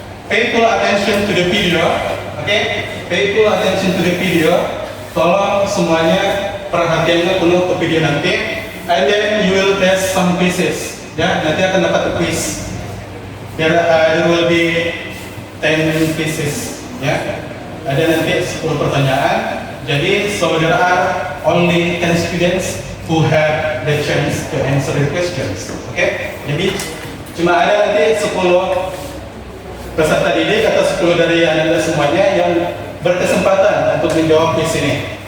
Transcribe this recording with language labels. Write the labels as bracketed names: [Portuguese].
[English] Pay full attention to the video. Oke, pay full attention to the video. [Indonesian] Tolong semuanya perhatiannya penuh ke video nanti. [English] And then you will test some quizzes. [Indonesian] Ya, nanti akan dapat quiz. [English] There will be 10 pieces, ya. [Indonesian] Ada nanti 10 pertanyaan. [English] Jadi, so there are only 10 students who have the chance to answer the questions. Oke? [Indonesian] Jadi, cuma ada nanti 10 peserta didik atau 10 dari Anda semuanya yang berkesempatan untuk menjawab quiz ini.